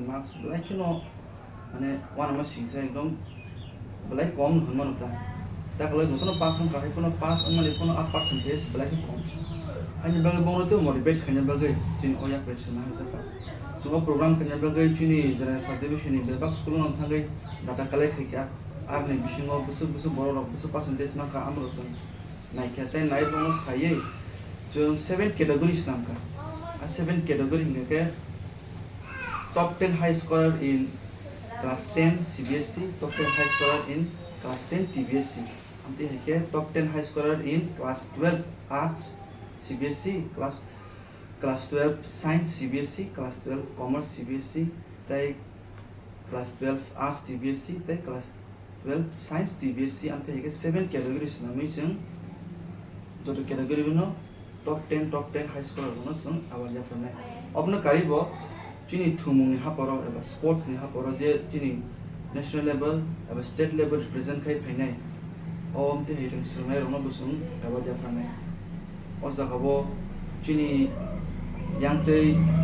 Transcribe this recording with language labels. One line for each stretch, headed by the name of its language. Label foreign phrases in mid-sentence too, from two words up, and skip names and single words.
Kok Borok: marks like no mane wan ma singsa ekdom belai kom khonmano ta taklai jotono pass ang kahe kono pass ang mane kono 8 percentage belai kom ani bagai bongo tu motivate khanya bagai chini oya pressure na jaka
English: so program
Kok Borok: khanya bagai chini jara subdivision ni bebak school non thangai
English: data collect
Kok Borok: khya arne bisingo busu borok busu percentage ma ka amro sang naikya te nai bongo saye jung
English: 7 categories
Kok Borok: nam ka a 7 category ngake
English: top 10 high scorer in class 10 CBSE top 10 high scorer in class 10 TBSE
Kok Borok: amti hake
English: top 10 high scorer in class 12 arts CBSE class 12 science CBSE class 12 commerce CBSE tai class 12 arts TBSE tai class
Kok Borok: 12 science TBSE ante hege
English: 7 categories
Kok Borok: nami jeng joto category no
English: top 10 high scorer
Kok Borok: no jeng awal ya famne obno karibo chini thumung ni haporo eba sports ni haporo je chini
English: national level
Kok Borok: eba
English: state level represent
Kok Borok: kai phainai om te hireng surnai rono busung awal ya famne o jagabo chini yang tei